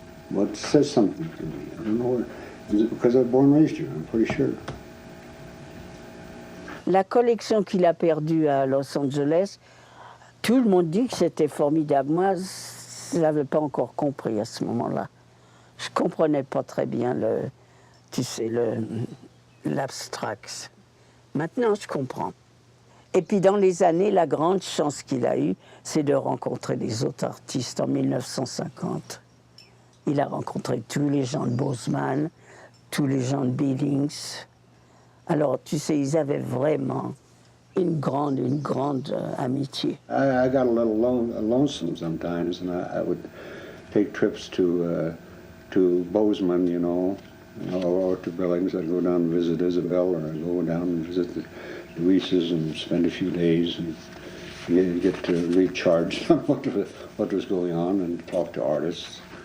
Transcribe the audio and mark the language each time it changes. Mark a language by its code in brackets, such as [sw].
[en] But it says something to me. I don't know. Because I was born and raised here, I'm pretty sure. [fr] La collection qu'il a perdue à Los Angeles, tout le monde dit que c'était formidable. Moi, je ne l'avais pas encore compris à ce moment-là. Je comprenais pas très bien tu sais, l'abstract. Maintenant, je comprends. Et puis dans les années, la grande chance qu'il a eue, c'est de rencontrer les autres artistes en 1950. Il a rencontré tous les gens de Bozeman, tous les gens de Billings. Alors, tu sais, ils avaient vraiment une grande amitié. [en] I got a little lonesome sometimes, and I would take trips to Bozeman, or to Billings. I'd go down and visit Isabel, or I'd go down and visit the Luises and spend a few days and get to recharge on what was going on and talk to artists.